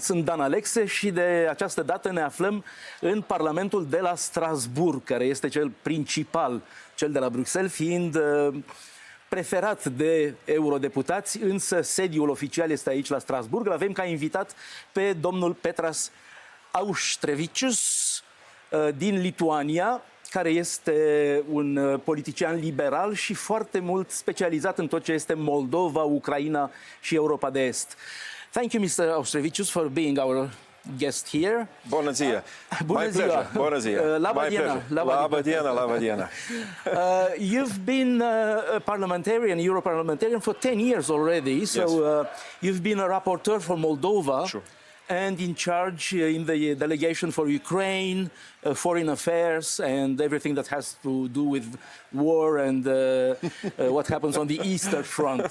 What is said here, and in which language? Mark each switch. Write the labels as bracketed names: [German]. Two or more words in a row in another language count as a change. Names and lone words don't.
[Romanian] Sunt Dan Alexe și de această dată ne aflăm în Parlamentul de la Strasbourg, care este cel principal, cel de la Bruxelles, fiind preferat de eurodeputați, însă sediul oficial este aici la Strasbourg. Îl avem ca invitat pe domnul Petras Austrevicius din Lituania, care este un politician liberal și foarte mult specializat în tot ce este Moldova, Ucraina și Europa de Est. [English] Thank you, Mr. Austrevicius, for being our guest here. [Romanian] Bună ziua! Bună ziua! Bună ziua! [Lithuanian] Laba diena! [English] You've been a parliamentarian, Europarliamentarian for 10 years already, so you've been a rapporteur for Moldova. Sure. And in charge in the delegation for Ukraine, foreign affairs, and everything that has to do with war and what happens on the Eastern Front.